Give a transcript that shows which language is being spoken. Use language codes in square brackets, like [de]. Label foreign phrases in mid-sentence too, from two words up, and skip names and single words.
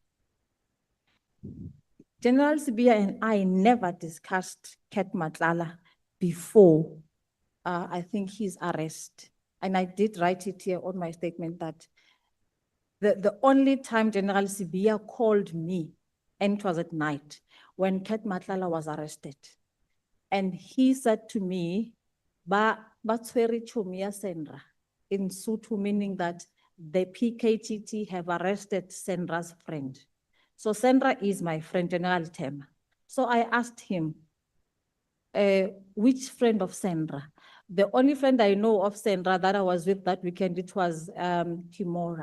[en] General Sibiya and I never discussed Kat Mkhwanazi before, I think his arrest. And I did write it here on my statement that the only time General Sibiya called me, and it was at night, when Kat Mkhwanazi was arrested. And he said to me, [nso] ba tshwere tšhomi ya Senra, [en] in Sotho, meaning that the PKTT have arrested Senra's friend. So Senra is my friend, General Tema. So I asked him, which friend of Senra? The only friend I know of Senra that I was with that weekend, it was Kimora.